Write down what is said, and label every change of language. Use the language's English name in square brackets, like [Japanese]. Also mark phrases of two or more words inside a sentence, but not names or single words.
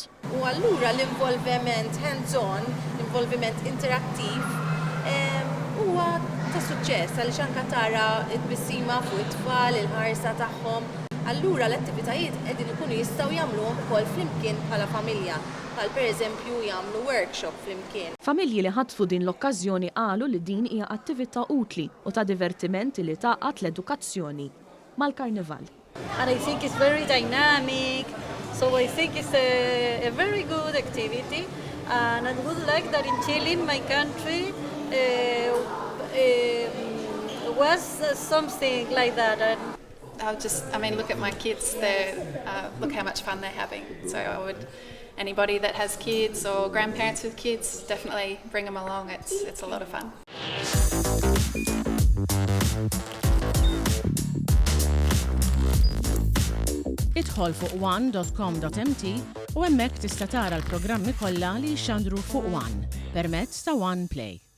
[Maltese] U allura l-involviment hands-on, l-involviment interattiv, huwa ta' suċċess għaliex anke tara t-tbissima fuq it-tfal, il-ħarsa tagħhom. Allura l-attivitajiet qegħdin ikunu jistgħu jagħmluhom ukoll flimkien bħala familja, bħal pereżempju jagħmlu workshop flimkien. Familji li ħatfu din l-okkażjoni qalu li din hija attività utli u ta' divertiment li taqgħod l-edukazzjoni mal-Karnival. [English] And I think it's very dynamic, so I think it's a very good activity, and I would like that in Chile, in my country, was something like that. And look at my kids, look how much fun they're having. So anybody that has kids or grandparents with kids, definitely bring them along. It's a lot of fun. [Maltese] Idħol fuq one.com.mt u hemmhekk tista' tara l-programmi kollha li jxandru fuq One permezz ta' One Play.